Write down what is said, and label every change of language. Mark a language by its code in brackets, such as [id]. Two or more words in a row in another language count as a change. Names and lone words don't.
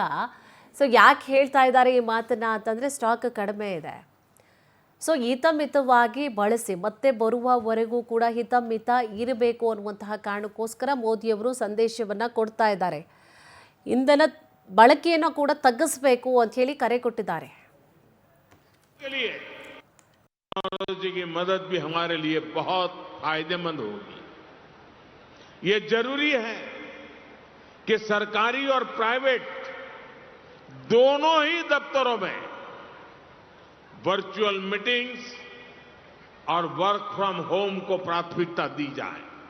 [kn] ಸೊ ಯಾಕೆ ಹೇಳ್ತಾ ಇದ್ದಾರೆ ಈ ಮಾತನ್ನ ಅಂತಂದರೆ ಸ್ಟಾಕ್ ಕಡಿಮೆ ಇದೆ. ಸೊ ಹಿತಮಿತವಾಗಿ ಬಳಸಿ, ಮತ್ತೆ ಬರುವವರೆಗೂ ಕೂಡ ಹಿತಮಿತ ಇರಬೇಕು ಅನ್ನುವಂತಹ ಕಾರಣಕ್ಕೋಸ್ಕರ ಮೋದಿಯವರು ಸಂದೇಶವನ್ನು ಕೊಡ್ತಾ ಇದ್ದಾರೆ. ಇಂಧನ ಬಳಕೆಯನ್ನು ಕೂಡ ತಗ್ಗಿಸಬೇಕು ಅಂತ ಹೇಳಿ ಕರೆ ಕೊಟ್ಟಿದ್ದಾರೆ. [hi] टेक्नोलॉजी की मदद भी हमारे लिए बहुत फायदेमंद होगी. ये जरूरी है कि सरकारी और प्राइवेट दोनों ही दफ्तरों में [en] virtual meetings [hi] और [en] work from home [hi] को प्राथमिकता दी जाए.